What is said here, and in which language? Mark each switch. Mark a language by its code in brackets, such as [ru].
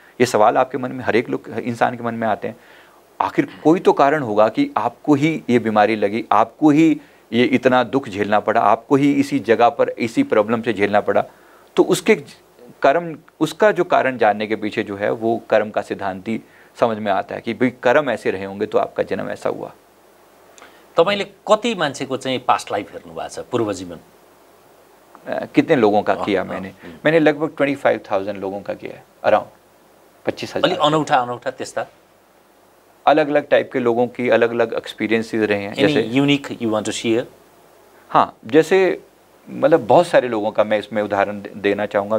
[hi] ये सवाल आपके मन में, हर एक लोग इंसान के मन में आते हैं। आखिर कोई तो कारण होगा कि आपको ही ये बीमारी लगी, आपको ही ये इतना दुख झेलना पड़ा, आपको ही इसी जगह पर इसी प्रॉब्लम से झेलना पड़ा। तो उसके कर्म, उसका जो कारण जानने के पीछे जो है वो कर्म का सिद्धांत ही समझ में आता है कि भाई कर्म ऐसे रहे होंगे तो आपका जन्म ऐसा हुआ। [ne] तपाईले कति मान्छेको चाहिँ पास्ट लाइफ हेर्नु भएको छ, पूर्व जीवन? [hi] कितने लोगों का किया मैंने लगभग 25,000 लोगों का किया है, अराउंड 25,000। [ne] अलि अनौठा त्यस्ता [hi] अलग अलग टाइप के लोगों की अलग अलग एक्सपीरियंसेस रहे हैं। जैसे [en] Unique you want to share? [hi] हाँ, जैसे मतलब बहुत सारे लोगों का मैं इसमें उदाहरण देना चाहूँगा।